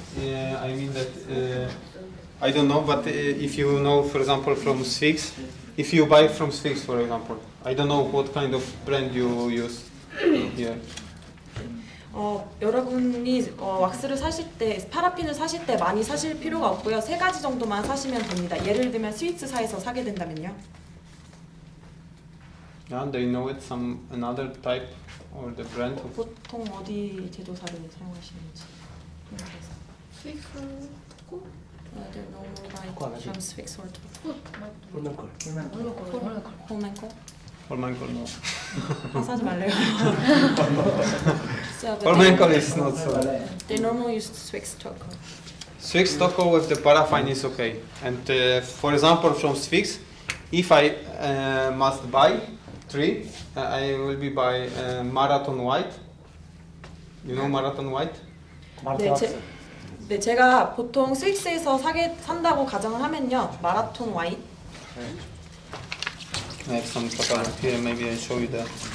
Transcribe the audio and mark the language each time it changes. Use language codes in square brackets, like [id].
[en] I mean that I don't know, but if you know, for example, from Sphinx, if you buy from Sphinx, for example, I don't know what kind of brand you use here. [ko] 여러분이 왁스를 사실 때, 파라핀을 사실 때 많이 사실 필요가 없고요. 3가지 정도만 사시면 됩니다. 예를 들면 스위스사에서 사게 된다면요. [en] Yeah, they know it. Another type or the brand. [ko] 보통 어디 제조사를 사용하시는지. 스위스 토코? [en] They know like from Swiss or [ko] 홀맨콜. 홀맨콜? [en] Holmenkoll, no. [ko] 사지 말래요. [en] Holmenkoll is not so. They normally use Swiss Toko. Swiss Toko with the paraffin is okay. And for example, from Swiss, if I must buy 3, I will be by Marathon White. You know Marathon White? [ko] 네, 제가 보통 스위스에서 산다고 가정을 하면요. 마라톤 와이트. [en] I have some catalog here, maybe I show you that.